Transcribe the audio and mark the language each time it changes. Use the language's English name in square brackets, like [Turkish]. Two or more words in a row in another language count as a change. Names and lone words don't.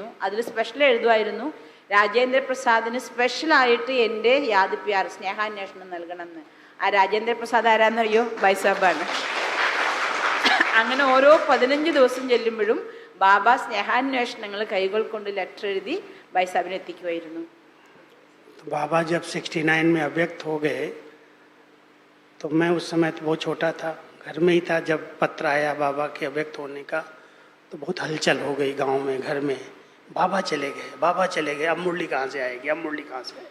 [Malayalam] അതിൽ സ്പെഷ്യൽ എഴുതുമായിരുന്നു, രാജേന്ദ്ര പ്രസാദിന് സ്പെഷ്യലായിട്ട് എൻ്റെ യാദിപ്യാർ സ്നേഹാന്വേഷണം നൽകണമെന്ന്. ആ രാജേന്ദ്ര പ്രസാദ് ആരാന്നറിയോ? ബായ് സാഹിബാണ്. അങ്ങനെ ഓരോ 15 ദിവസം ചെല്ലുമ്പോഴും ബാബ സ്നേഹാന്വേഷണങ്ങൾ കൈകൾ കൊണ്ട് ലെറ്റർ എഴുതി ബായ് സാഹിബിനെ എത്തിക്കുമായിരുന്നു. [Hindi] बाबा जब 69 में अव्यक्त हो गए तो मैं उस समय तो बहुत छोटा था, घर में ही था. जब पत्र आया बाबा के अव्यक्त होने का तो बहुत हलचल हो गई गांव में, घर में. बाबा चले गए, बाबा चले गए, अब मुरली कहाँ से आएगी, अब मुरली कहाँ से आएगी.